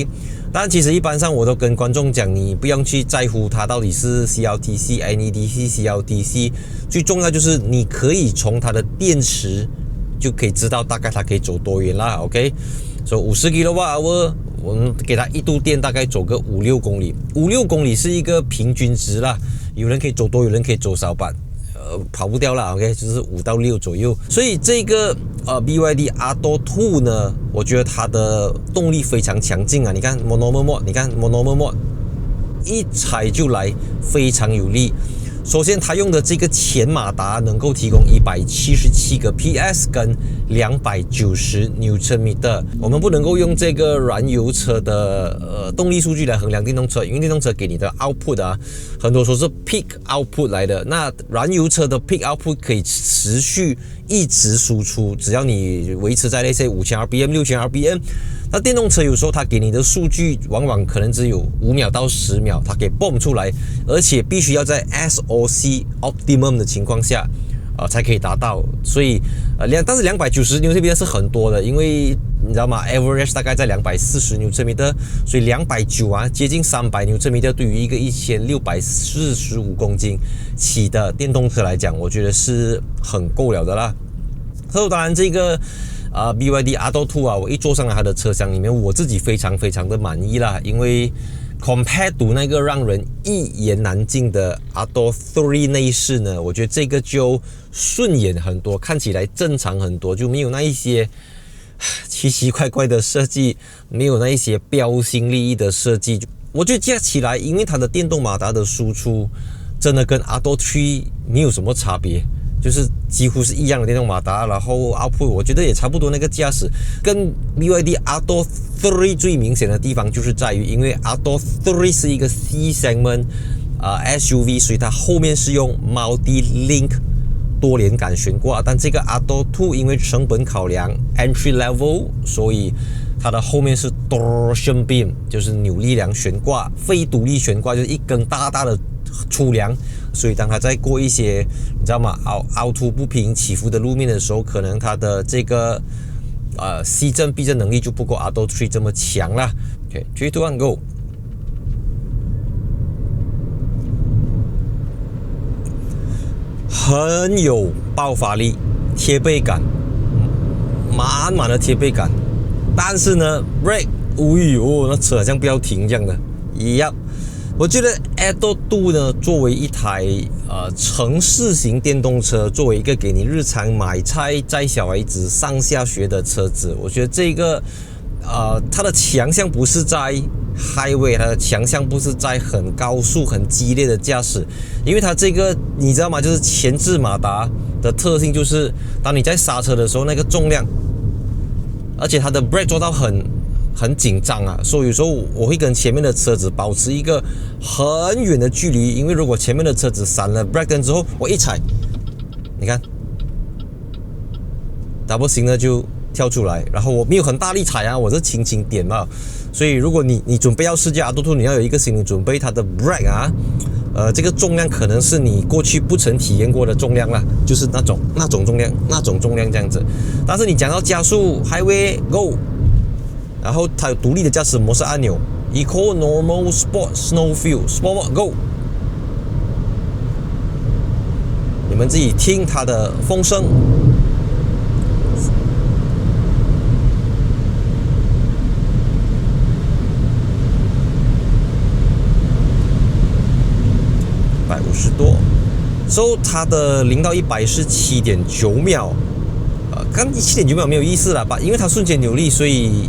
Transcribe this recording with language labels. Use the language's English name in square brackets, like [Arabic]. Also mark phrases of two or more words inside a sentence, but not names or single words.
[Chinese] 但其實一般上我都跟觀眾講，你不用去在乎它到底是 CLTC、NEDC、CLTC， 最重要就是你可以從它的電池就可以知道大概它可以走多遠啦。OK， 所以50 kWh， 我們給它一度電大概走個5-6公里，5-6公里是一個平均值啦，有人可以走多，有人可以走少吧。跑不掉了 ，OK， 就是5到6左右。所以這個BYD Atto 2呢，我覺得它的動力非常強勁啊！你看 [English] Monomer Mode， [Chinese] 你看 [English] Monomer Mode， [Chinese] 一踩就來，非常有力。首先，它用的這個前馬達能夠提供177個 PS 跟290 Nm。我們不能夠用這個燃油車的動力數據來衡量電動車，因為電動車給你的 output 啊，很多時候是 [English] peak output [Chinese] 來的。那燃油車的 [English] peak output [Chinese] 可以持續一直輸出，只要你維持在那些5000 RPM、6000 RPM。那電動車有時候它給你的數據往往可能只有5秒到10秒，它給 bomb 出來，而且必須要在 [English] SOC optimum [Chinese] 的情況下，才可以達到。所以但是290 Nm 是很多的，因為你知道嗎 ？average 大概在240 Nm， 所以290啊，接近300 Nm，对於一個1645公斤起的電動車來講，我覺得是很夠了的啦。當然這個。BYD Atto 2啊，我一坐上來它的車廂裡面，我自己非常的滿意啦，因為 [English] compared to [Chinese] 那個讓人一言難盡的 Atto 3內飾呢，我覺得這個就順眼很多，看起來正常很多，就沒有那一些奇奇怪怪的設計，沒有那一些標新立異的設計。我覺得加起來，因為它的電動馬達的輸出真的跟 Atto 3沒有什麼差別。就是幾乎是一樣的電動馬達，然後 output 我覺得也差不多。那個駕駛跟 BYD Atto 3 最明顯的地方就是在於，因為 Atto 3是一個 [English] C segment SUV， [Chinese] 所以它後面是用 Multi-Link 多連桿懸掛，但這個 Atto 2因為成本考量 [English] entry level， [Chinese] 所以它的後面是 [English] Torsion Beam， [Chinese] 就是扭力梁懸掛，非獨立懸掛，就是一根大大的粗梁。所以當它在過一些你知道嗎凹凸不平起伏的路面的時候，可能它的這個吸震避震能力就不夠 Atto 3 這麼強啦。OK， 3、2、1 ，Go！很有爆發力，貼背感，滿滿的貼背感。但是呢 ，brake， 哎呦，那車好像不要停這樣的，我覺得 Atto 2呢，作為一台城市型電動車，作為一個給你日常買菜、載小孩子上下學的車子，我覺得這個它的強項不是在 highway， 它的強項不是在很高速、很激烈的駕駛，因為它這個你知道嗎？就是前置馬達的特性，就是當你在剎車的時候，那個重量，而且它的 brake 做到很緊張啊，所以有時候我會跟前面的車子保持一個很遠的距離，因為如果前面的車子閃了 brake燈之後，我一踩，你看 [English] double signaler [Chinese] 就跳出來，然後我沒有很大力踩啊，我是輕輕點嘛。所以如果你準備要試駕 Atto 2，你要有一個心理準備，它的 brake 啊，這個重量可能是你過去不曾體驗過的重量啦，就是那種重量這樣子。但是你講到加速 [English] highway go。 [Chinese] 然後它有獨立的駕駛模式按鈕 ，Eco、Normal、Sport、Snowfield、Sport Go。你們自己聽它的風聲。150多，它的0到100是7.9秒，刚7.9秒沒有意思了吧？因為它瞬間扭力，所以。